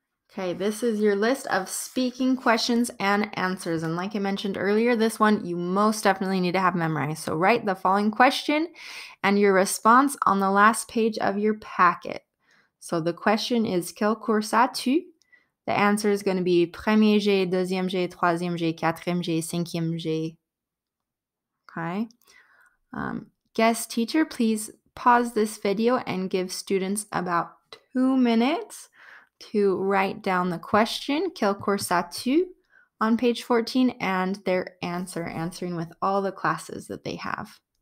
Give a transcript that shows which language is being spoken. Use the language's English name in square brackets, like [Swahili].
[English] Okay, this is your list of speaking questions and answers. And like I mentioned earlier, this one you most definitely need to have memorized. So write the following question and your response on the last page of your packet. So the question is, [French] quel cours as-tu? [English] The answer is going to be [French] premier G, deuxième G, troisième G, quatrième G, cinquième G. [English] Okay. Guest teacher, please pause this video and give students about 2 minutes to write down the question, [French] quel cours as-tu, [English] on page 14, and their answer, answering with all the classes that they have.